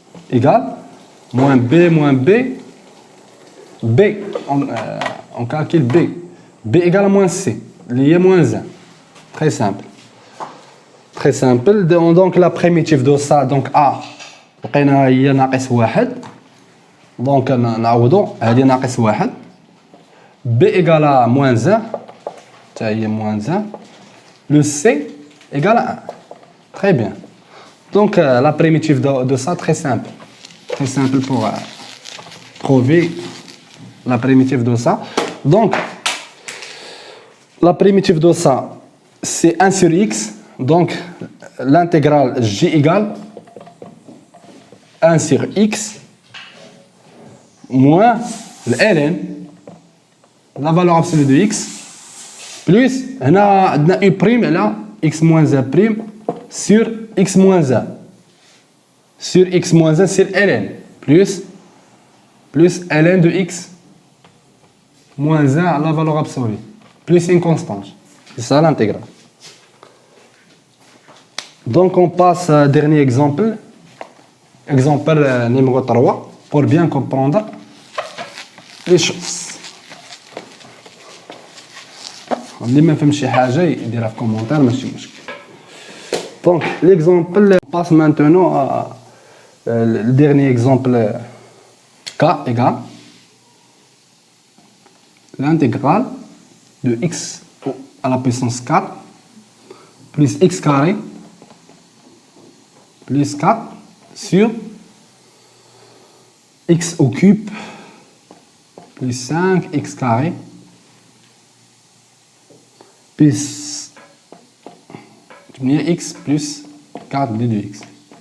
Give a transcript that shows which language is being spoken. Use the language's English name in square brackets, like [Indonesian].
[French] Égale moins b, b, on calcule b. B égale à moins c, lié moins 1. Très simple. Très simple. Donc la primitive de ça, donc a, [Arabic] لقينا هي ناقص 1. [French] Donc [Arabic] نعوضو هذه ناقص 1. [French] B égale à moins 1. [Arabic] حتى هي [French] moins 1. Le c égale à 1. Très bien. Donc la primitive de ça, très simple. Très simple pour trouver la primitive de ça. Donc, la primitive de ça, c'est 1 sur x. Donc, l'intégrale j égale 1 sur x moins le ln, la valeur absolue de x, plus, on a u prime là, x moins 1 prime sur x moins 1. Sur x moins 1 c'est ln. Plus ln de x moins 1 à la valeur absolue. Plus une constante. C'est ça l'intégrale. Donc on passe au dernier exemple. Exemple numéro 3. Pour bien comprendre. les choses. [Arabic] اللي ما فهم شي حاجه يديرها في كومونتير ماشي مشكل. [French] Donc l'exemple passe maintenant à le dernier exemple. K égale l'intégrale de x à la puissance 4 plus x carré plus 4 sur x au cube plus 5x carré plus x plus 4 de 2x.